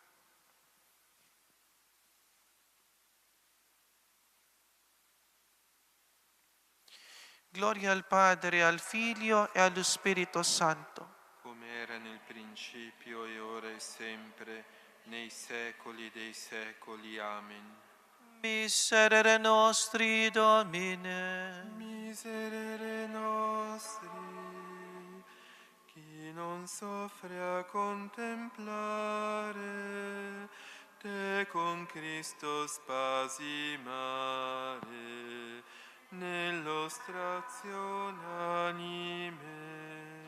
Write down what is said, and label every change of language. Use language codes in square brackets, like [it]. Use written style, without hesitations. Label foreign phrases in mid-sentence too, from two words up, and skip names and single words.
[it] Gloria al Padre, al Figlio e allo Spirito Santo. Come era nel principio e ora e sempre, nei secoli dei secoli. Amen. [la] Miserere nostri, Domine. Miserere nostri, [it] chi non soffre a contemplare te con Cristo spasimare, nello strazio unanime.